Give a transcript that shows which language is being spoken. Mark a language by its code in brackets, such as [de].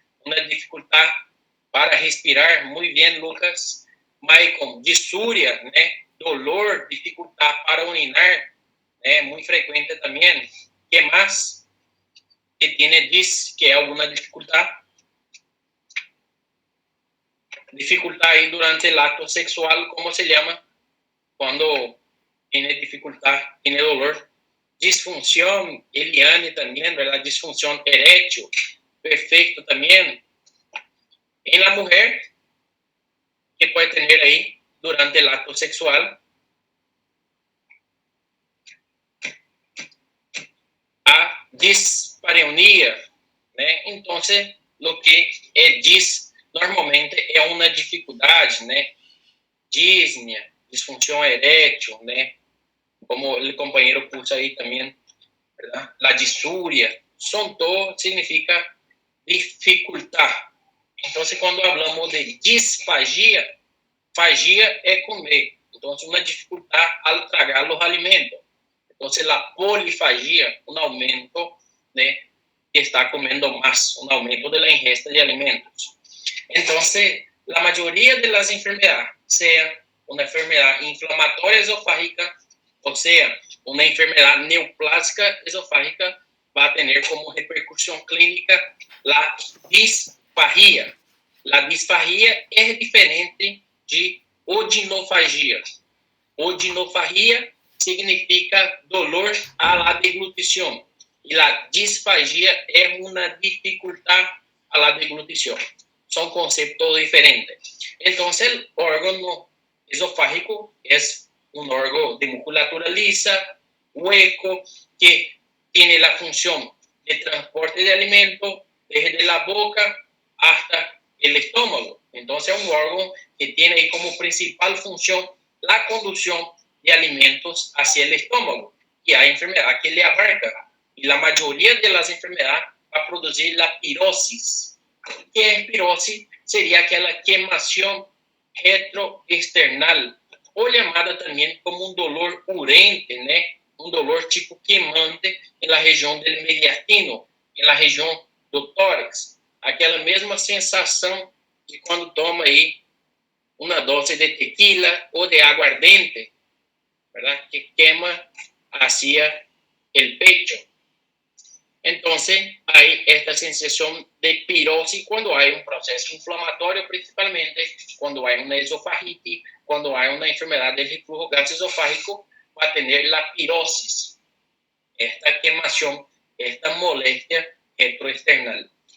[pt] Uma dificuldade para respirar, muito bem, Lucas. Maicon, disúria, né? Dolor, dificuldade para urinar, né? Muito frequente também. Que mais? [es] Que tiene dis, [pt] que é alguma dificuldade? [es] Dificultad ahí durante el acto sexual, ¿cómo se llama? Cuando tiene dificultad, tiene dolor. Disfunción, Eliane también, ¿verdad? Disfunción eréctil, perfecto también. En la mujer, ¿qué puede tener ahí durante el acto sexual? A dispareunia, ¿no? Entonces, lo que es dis normalmente [pt] é uma dificuldade, né? Disnea, disfunção erétil, né? Como o companheiro puso aí também, ¿verdad? [es] La disúria, sontor significa dificultar. [pt] Então, quando falamos de disfagia, fagia é comer. Então, uma dificuldade ao tragar os alimentos. Então, a polifagia, um aumento, né? Que está comendo mais, um aumento da ingesta de alimentos. [es] Entonces, la mayoría de las enfermedades, sea una enfermedad inflamatoria esofágica, o sea, una enfermedad neoplásica esofágica, va a tener como repercusión clínica la disfagia. La disfagia es diferente de odinofagia. Odinofagia significa dolor a la deglutición y la disfagia es una dificultad a la deglutición. Son conceptos diferentes. Entonces, el órgano esofágico es un órgano de musculatura lisa, hueco, que tiene la función de transporte de alimentos desde la boca hasta el estómago. Entonces, es un órgano que tiene ahí como principal función la conducción de alimentos hacia el estómago. Y hay enfermedad que le abarca. Y la mayoría de las enfermedades va a producir la pirosis. Que es pirosis? [pt] Sería aquela queimação retroexternal, ou llamada também como um dolor urente, né? Um dolor tipo queimante na região do mediastino, na região do tórax. Aquela mesma sensação que quando toma aí uma dose de tequila ou de aguardente, ¿verdad? [es] Que quema hacia el pecho. Entonces, hay esta sensación de pirosis cuando hay un proceso inflamatorio, principalmente cuando hay una esofagitis, cuando hay una enfermedad del reflujo gastroesofágico, va a tener la pirosis, esta quemación, esta molestia retroexternal.